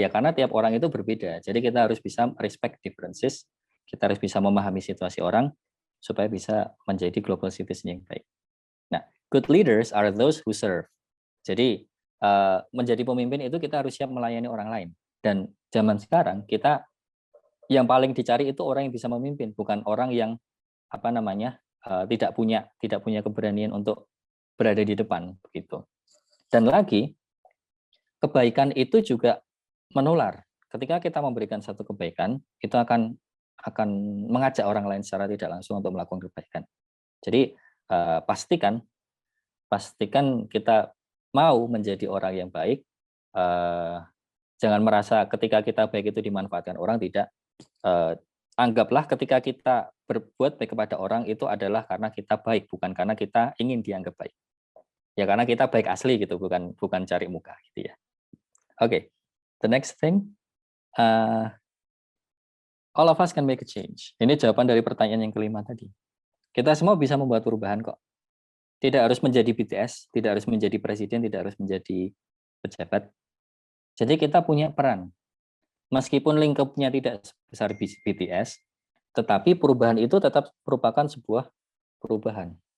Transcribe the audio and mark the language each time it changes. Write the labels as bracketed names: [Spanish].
[Indonesian] Ya karena tiap orang itu berbeda. Jadi kita harus bisa respect differences, kita harus bisa memahami situasi orang supaya bisa menjadi global citizen yang baik. [English] Nah, good leaders are those who serve. [Indonesian] Jadi menjadi pemimpin itu kita harus siap melayani orang lain. Dan zaman sekarang kita yang paling dicari itu orang yang bisa memimpin, bukan orang yang tidak punya keberanian untuk berada di depan begitu. Dan lagi kebaikan itu juga menular. Ketika kita memberikan satu kebaikan, itu akan mengajak orang lain secara tidak langsung untuk melakukan kebaikan. Jadi pastikan kita mau menjadi orang yang baik. Jangan merasa ketika kita baik itu dimanfaatkan orang, tidak. Anggaplah ketika kita berbuat baik kepada orang itu adalah karena kita baik, bukan karena kita ingin dianggap baik. Ya karena kita baik asli gitu, bukan cari muka gitu ya. [English] Oke, the next thing, all of us can make a change. [Indonesian] Ini jawaban dari pertanyaan yang kelima tadi. Kita semua bisa membuat perubahan kok. Tidak harus menjadi BTS, tidak harus menjadi presiden, tidak harus menjadi pejabat. Jadi kita punya peran. Meskipun lingkupnya tidak sebesar BTS, tetapi perubahan itu tetap merupakan sebuah perubahan.